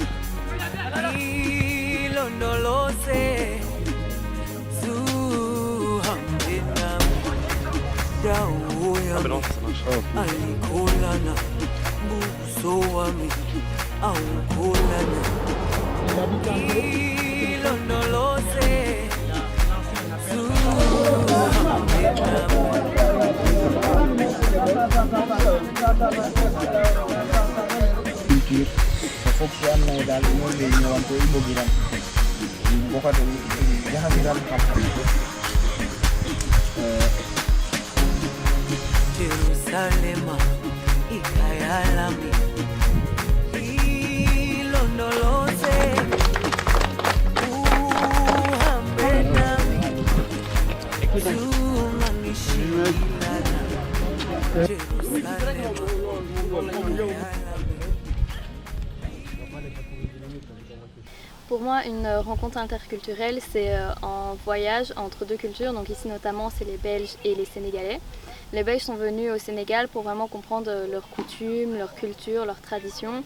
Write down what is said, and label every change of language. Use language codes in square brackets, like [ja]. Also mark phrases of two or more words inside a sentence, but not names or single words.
[zu] ilondoloze zuhambe nami dawo yami ayikholana buso wami awukholana ilondoloze zuhambe nami. [wo] Culture dafa fokk am na daal moom lay ñëwante i bëggiram boo ko defee jaxasiram xam-xam [zu] Jerusalema ikhaya lami ilondoloze uhambe nami zungangishilana Jerusalema [fr] Pour moi, une rencontre interculturelle, c'est un voyage entre deux cultures. Donc ici notamment, c'est les Belges et les Sénégalais. Les Belges sont venus au Sénégal pour vraiment comprendre leurs coutumes, leur culture, leurs traditions.